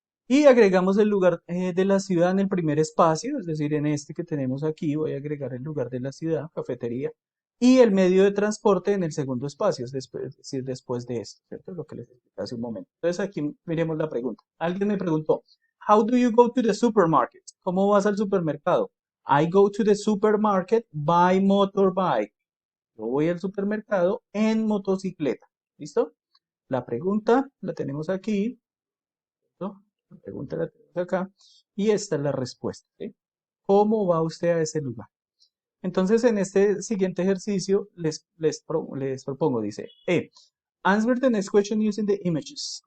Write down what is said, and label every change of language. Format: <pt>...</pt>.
<es>Y agregamos el lugar de la ciudad en el primer espacio, es decir, en este que tenemos aquí, voy a agregar el lugar de la ciudad, cafetería, y el medio de transporte en el segundo espacio, es decir, después de esto, ¿cierto? Lo que les expliqué hace un momento. Entonces aquí miremos la pregunta. Alguien me preguntó,</es> <en>how do you go to the supermarket?</en> <es>¿Cómo vas al supermercado?</es> <en>I go to the supermarket by motorbike.</en> <es>Yo voy al supermercado en motocicleta. ¿Listo? La pregunta la tenemos aquí. ¿No? La pregunta la tenemos acá y esta es la respuesta. ¿Sí? ¿Cómo va usted a ese lugar? Entonces, en este siguiente ejercicio les propongo, dice,</es> <en>answer the next question using the images.</en>